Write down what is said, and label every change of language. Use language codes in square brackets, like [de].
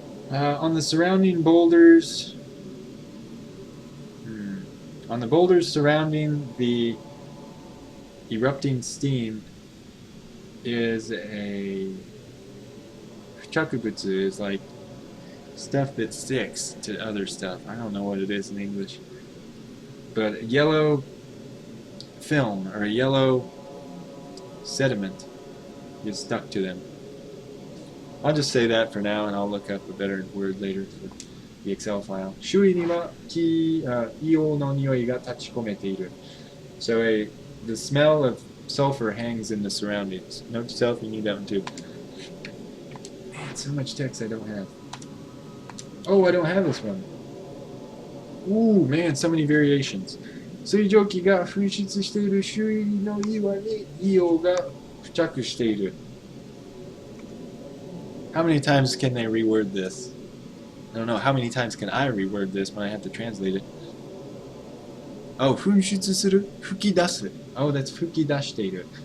[en] On the surrounding boulders, on the boulders surrounding the erupting steam is a 付着物 is like stuff that sticks to other stuff. I don't know what it is in English, but a yellow film or a yellow sediment gets stuck to them. I'll just say that for now, and I'll look up a better word later for the Excel file. [ja] 周囲には硫黄の匂いが立ち込めている. [en] So the smell of sulfur hangs in the surroundings. Note to self, you need that one too. Man, so much text I don't have. Oh, I don't have this one. Ooh, man, so many variations. [ja] 水蒸気が噴出している周囲の岩に硫黄が付着している. [en] How many times can they reword this? I don't know. How many times can I reword this when I have to translate it? Oh, 噴出する, 吹き出す.Oh, that's 吹き出している.